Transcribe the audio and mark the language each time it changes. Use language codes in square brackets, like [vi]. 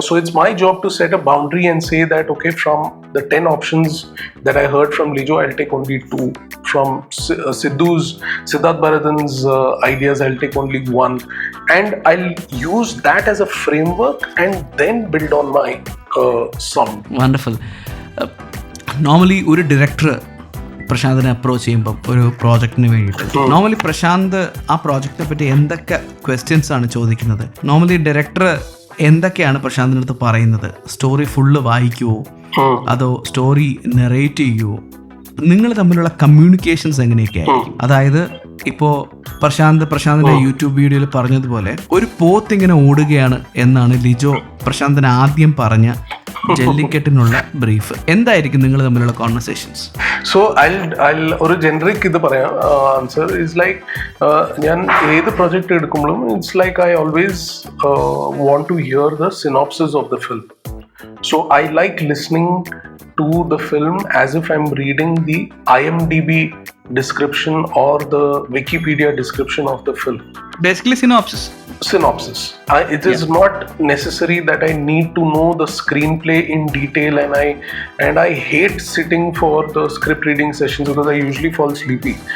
[en] So it's my job to set a boundary and say that, okay, from the 10 options that I heard from Lijo, I'll take only 2. From Siddharth Bharathan's ideas, I'll take only 1. And I'll use that as a framework and then build on my sound. Wonderful. [ml] Normally, ഒരു director പ്രശാന്തിനെ approach ചെയ്യുമ്പോൾ ഒരു പ്രോജക്റ്റിന് വേണ്ടിയിട്ട് normally Prashant ആ പ്രോജക്റ്റിനെ പറ്റി എന്തൊക്കെ questions ആണ് ചോദിക്കുന്നത്? നോർമലി ഡയറക്ടർ എന്തൊക്കെയാണ് പ്രശാന്തിൻ്റെ അടുത്ത് പറയുന്നത്? സ്റ്റോറി ഫുള്ള് വായിക്കുമോ, അതോ സ്റ്റോറി നെറേറ്റ് ചെയ്യുമോ? നിങ്ങൾ തമ്മിലുള്ള കമ്മ്യൂണിക്കേഷൻസ് എങ്ങനെയൊക്കെയായിരിക്കും? അതായത് ഇപ്പോൾ പ്രശാന്തിന്റെ യൂട്യൂബ് വീഡിയോയിൽ പറഞ്ഞതുപോലെ ഒരു പോത്ത് ഇങ്ങനെ ഓടുകയാണ് എന്നാണ് ലിജോ പ്രശാന്തിന് ആദ്യം പറഞ്ഞ ജല്ലിക്കെട്ടിനുള്ള ബ്രീഫ്. എന്തായിരിക്കും നിങ്ങൾ തമ്മിലുള്ള കോൺവെർസേഷൻസ്? [en] so I'll [ml] ഒരു ജനറിക് ഇത് പറയാം [en] answer is like, [ml] ഞാൻ ഏത് പ്രൊജക്ട് എടുക്കുമ്പോഴും [en] It's like I always want to hear the synopsis of the film. So I like listening to the film as if I'm reading the IMDb description or the Wikipedia description of the film. Basically synopsis. It is not necessary that I need to know the screenplay in detail, and I hate sitting for the script reading sessions because I usually fall sleepy.